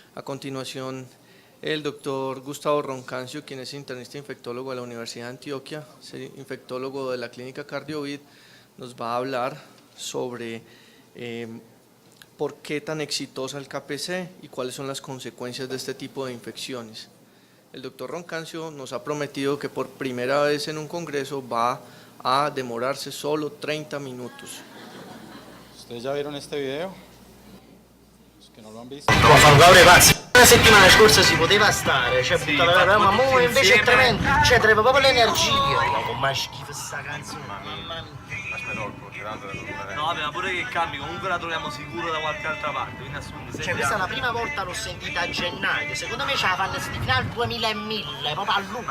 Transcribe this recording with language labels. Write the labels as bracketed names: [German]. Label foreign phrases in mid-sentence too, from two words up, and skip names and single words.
[Spanish] A continuación, el doctor Gustavo Roncancio, quien es internista infectólogo de la Universidad de Antioquia, infectólogo de la Clínica Cardiovid, nos va a hablar sobre por qué tan exitosa el KPC y cuáles son las consecuencias de este tipo de infecciones. El doctor Roncancio nos ha prometido que por primera vez en un congreso va a demorarse solo 30 minutos. ¿Ustedes ya vieron este video? Los que no lo han visto. [Italian] La settimana scorsa si poteva stare, cioè sì, ma mo invece è tremendo, cioè treba proprio l'energia. Ma schifo sta canzone, mamma mia. No, vabbè, ma pure che cambi, comunque la troviamo sicuro da qualche altra parte, quindi assume. Cioè questa è la prima volta l'ho sentita a gennaio, secondo me ce la fanno fino al 2000 e 1000, proprio a lungo.